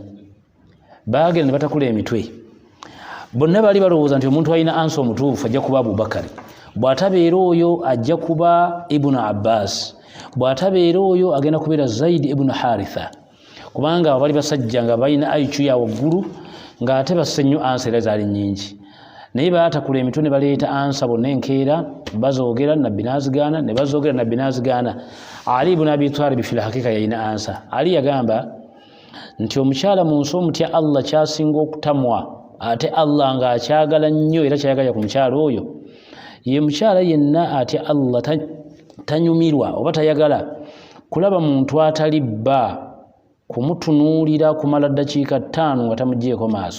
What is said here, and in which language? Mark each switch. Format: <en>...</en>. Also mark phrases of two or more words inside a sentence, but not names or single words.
<lg>Baagenda ne batakula emitwe. Bonna baali balowooza nti omuntu alina ansa omutuufu ajja kuba Abubakari, bw'atabeera oyo ajja kuba Ibnu Abbas, bw'atabeera oyo agenda kubeera Zaid ibn Haritha, kubanga abo bali basajja nga balina IQ ya waggulu ng'ate basse nnyo ansa era zaali nnyingi. Naye baatakula emitwe ne baleeta ansa bonna enkeera, bazoogera nabbi n'azigaana, ne bazoogera nabbi n'azigaana. Ali ibn Abi Talib</lg> <ar>في الحقيقة</ar> <lg>yalina ansa. Ali yagamba nti omukyala mu nsi omutya Allah kyasinga okutamwa, ate Allah ng'akyagala nnyo era kyayagala ku mukyala oyo, ye mukyala yenna atya Allah tanyumirwa oba tayagala kulaba muntu atali bba kumutunuulira kumala ddakiika 5 nga tamugyeko maaso.</lg>